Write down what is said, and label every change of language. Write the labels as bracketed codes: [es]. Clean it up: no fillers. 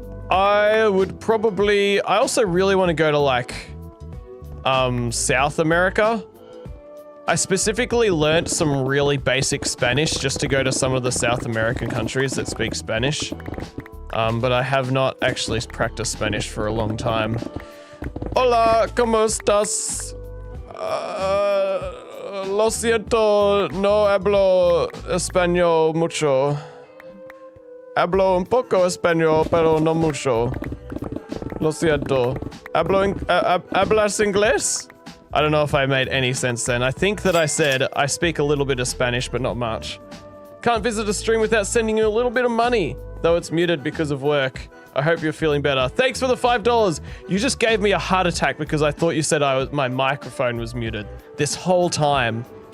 [en] I would probably, I also really want to go to like, South America. I specifically learnt some really basic Spanish just to go to some of the South American countries that speak Spanish. But I have not actually practiced Spanish for a long time. [es] Hola, ¿cómo estás? Lo siento, no hablo español mucho. Hablo un poco español, pero no mucho. Lo siento. ¿Hablas inglés? [en] I don't know if I made any sense then. I think that I said I speak a little bit of Spanish, but not much. Can't visit a stream without sending you a little bit of money, though it's muted because of work. I hope you're feeling better. Thanks for the $5. You just gave me a heart attack because I thought you said my microphone was muted this whole time.